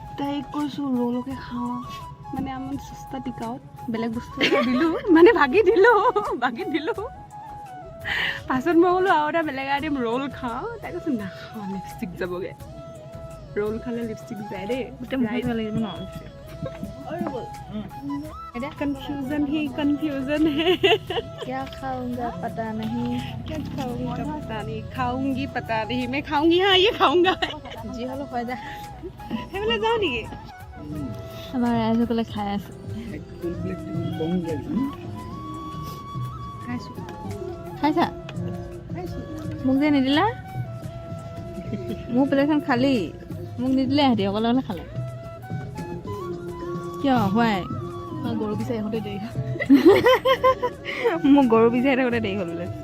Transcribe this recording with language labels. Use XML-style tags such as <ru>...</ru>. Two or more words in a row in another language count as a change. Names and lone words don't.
<as>তাইক কৈছোঁ ৰ'লকে খাওঁ মানে আমাৰ সস্তা টিকাওত বেলেগ বস্তু এটা দিলোঁ মানে ভাগি দিলোঁ পাছত মই বোলো আৰু এটা বেলেগ আইটেম ৰ'ল খাওঁ তাই কৈছোঁ নাখাওঁ লিপষ্টিক যাবগৈ ৰ'ল খালে লিপষ্টিক যায় দেই গোটেই মুখত ভাল লাগিব ন</as> <hi>कन्फ्यूजन है क्या खाऊंगा पता नहीं खाऊंगी पता नहीं मैं खाऊंगी हाँ ये खाऊंगा जी हलो खा जा</hi> <as>সেইফালে যাওঁ নেকি আমাৰ ৰাইজসকলে খাই আছে খাইছা মোক যে নিদিলা মোৰ প্লেটখন খালী মোক নিদিলে সিহঁতি অকলে অকলে খালে কিয় হোৱাই গৰু বিচাৰি আহোঁতে দেৰি মোক গৰু বিচাৰি থাকোঁতে দেৰি হ'ল বোলে</as>